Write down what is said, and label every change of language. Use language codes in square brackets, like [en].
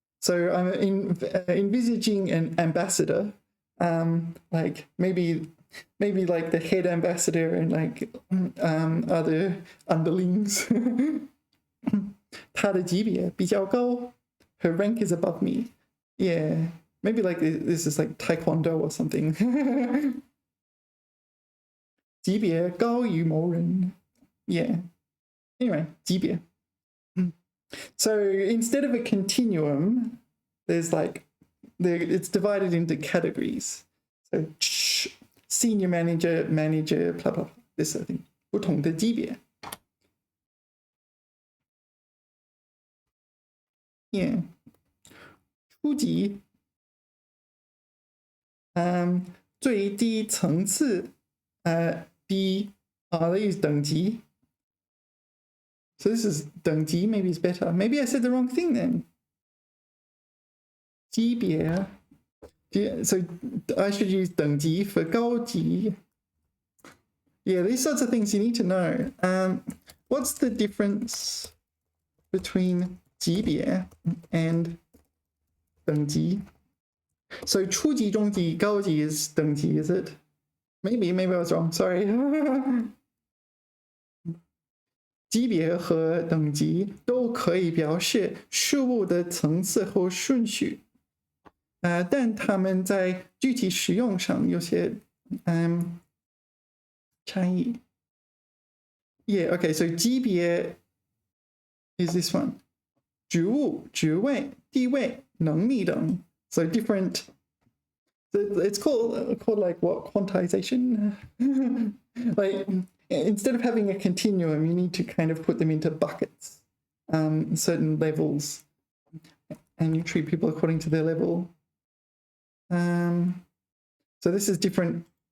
[en] So I'm envisaging an ambassador, like maybe like the head ambassador and like other underlings. [zh] 他的级别比较高 her rank is above me. [en] Yeah, maybe like this is like taekwondo or something. [zh] 级别高于某人 yeah. [en] Anyway, 级别 So instead of a continuum, there's like it's divided into categories. So senior manager, blah blah, this sort of thing. [zh] 不同的级别 yeah. [en] 初级最低层次低 they use 等级 So this is 等级 maybe it's better. Maybe I said the wrong thing then. 级别 so I should use 等级 for 高级 Yeah, these sorts of things you need to know. What's the difference between 级别 and 等级 So 初级、中级、高级 is 等级 is it? Maybe I was wrong, sorry. [zh] 级别和等级都可以表示事物的层次和顺序，但它们在具体使用上有些差异。 [en] Yeah, okay, so 级别 is this one. [zh] 职务、职位、地位、能力等 So different. [en] It's called like what, quantization? Like instead of having a continuum, you need to kind of put them into buckets, certain levels, and you treat people according to their level. So this is different.